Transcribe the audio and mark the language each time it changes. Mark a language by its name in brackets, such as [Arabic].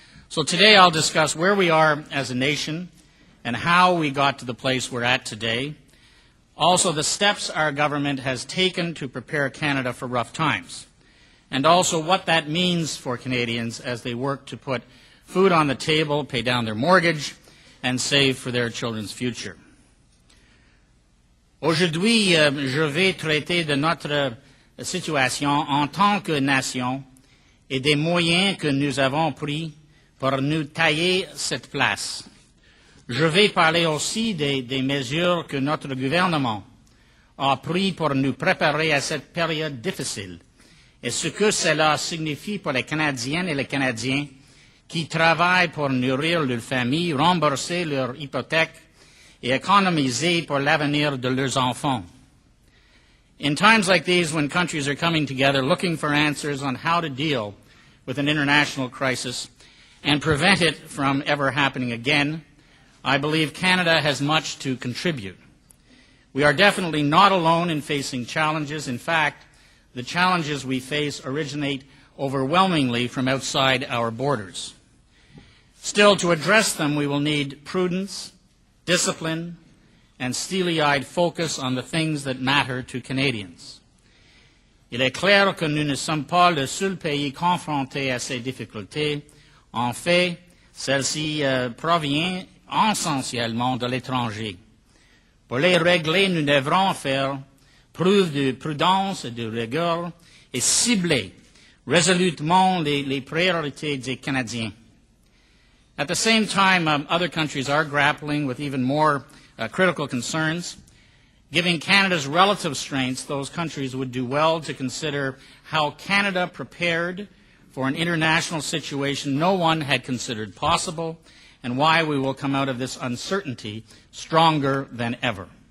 [English] So today I'll discuss where we are as a nation and how we got to the place we're at today. Also, the steps our government has taken to prepare Canada for rough times, and also what that means for Canadians as they work to put food on the table, pay down their mortgage, and save for their children's future. [French] Aujourd'hui, je vais traiter de notre situation en tant que nation et des moyens que nous avons pris pour nous tailler cette place. Je vais parler aussi des mesures que notre gouvernement a prises pour nous préparer à cette période difficile et ce que cela signifie pour les Canadiennes et les Canadiens qui travaillent pour nourrir leurs familles, rembourser leurs hypothèques et économiser pour l'avenir de leurs enfants. [English] In times like these, when countries are coming together looking for answers on how to deal with an international crisis and prevent it from ever happening again, I believe Canada has much to contribute. We are definitely not alone in facing challenges. In fact, the challenges we face originate overwhelmingly from outside our borders. Still, to address them, we will need prudence, discipline, and steely-eyed focus on the things that matter to Canadians. [French] Il est clair que nous ne sommes pas le seul pays confronté à ces difficultés. En fait, celles-ci proviennent essentiellement de l'étranger. Pour les régler, nous devrons faire preuve de prudence et de rigueur et cibler résolument les priorités des Canadiens. [English] At the same time, other countries are grappling with even more critical concerns. Given Canada's relative strengths, those countries would do well to consider how Canada prepared for an international situation no one had considered possible, and why we will come out of this uncertainty stronger than ever.